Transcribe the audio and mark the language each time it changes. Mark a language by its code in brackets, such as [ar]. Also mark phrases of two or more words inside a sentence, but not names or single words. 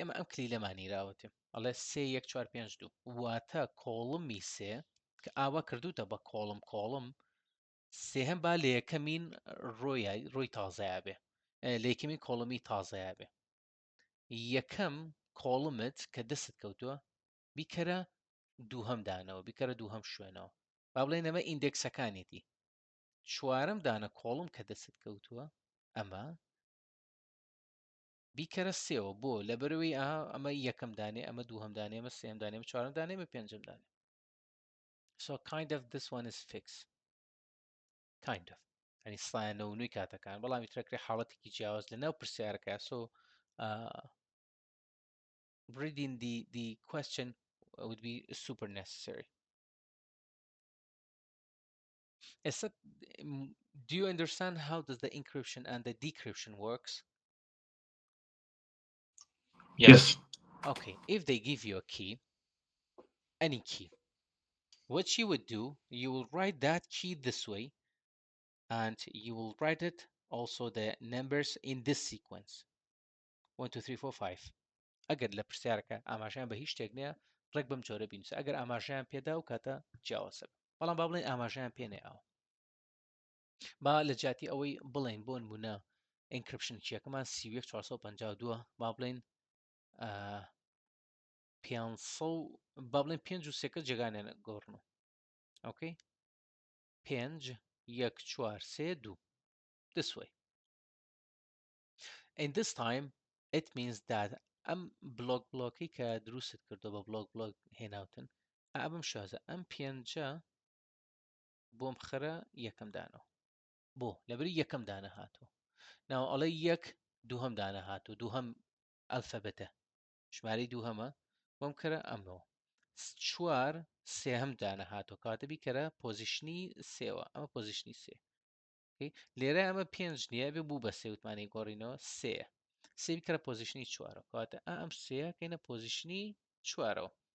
[ckb] ئەمە ئەم کلیلەمانی راوەتێ ئەڵێ 3 1 4 5 2 واتە کۆڵمی سێ کە ئاوا کردوتە بە کۆڵم سێهم با لە یەکەمین ڕۆی تازایە بێ لە یەکەمین کۆڵمی تازایە بێ یەکەم کۆڵمت کە دەست کەوتووە بیکەرە دووهەم دانەوە بیکەرە دووهەم شوێنەوە با بڵێن ئەمە ئیندێکسەکانێتی چوارەم دانە کۆڵم کە دەست کەوتووە ئەمە بیکەرە سێەوە بۆ لەبەرەوەی ئەمە یەکەم دانێ ئەمە دووهەم دانێ ئەمە سێم دانێ چوارم دانێ ئەمە پێنجم دانێ [en] so kind of this one is fixed kind of [ckb] ینی سایەنەوەنووی کاتەکان بەڵام ترەکرێ حاڵەتێکی جیاواز لە ناو پرسیارەکە [en] so reading the question would be super necessary. Do you understand how does the encryption and the decryption works? Yes. Okay, if they give you a key, any key, what you would do, you will write that key this way, and you will write it also the numbers in this sequence 1 2 3 4 5 [ckb] ئەگەر لە پرسیارەکە ئاماژیان بە هیچ شتێک نییە ڕێک بەم جۆرە بینوسە ئەگەر ئاماژیان پێدا و کاتە جیاوازە بەڵام با بڵێن ئاماژیان پێ نێئەوە با لە جاتی ئەوەی بڵێن بۆ نمونە ئینکریپشن کیەکەمان 452 با بڵێن 500 با بڵێن 5 و سێکە جێگانێنە گۆڕنەوە ئۆکەی 5 1 4 3 2 [en] this way and this time it means [ckb] that ئەم بلۆکی کە دروست کردو بە بلۆک هێناوتن ئابم شازە ئەم پێنجە بۆم خرە یەکەم دانەوە بۆ لەبەری یەکەم دانە هاتووە ناو ئەڵێ یەک دووهەم دانە هاتوو دووهەم ئەلفەبەتە ژمارەی دووهەمە بۆم کەرە ئەمەوە چوار سێهەم دانە هاتووە کاتە بیکەرە پۆزیشنی سێوە ئەمە پۆزیشنی سێ لێرە ئەمە پێنج نییە بێ بوو بە سێوتمانی گۆڕینەوە سێ سێ بیکەرە پۆزیشنی چوارەوە کاتە ئەم سەیە کەینە پۆزیشنی چوارەوە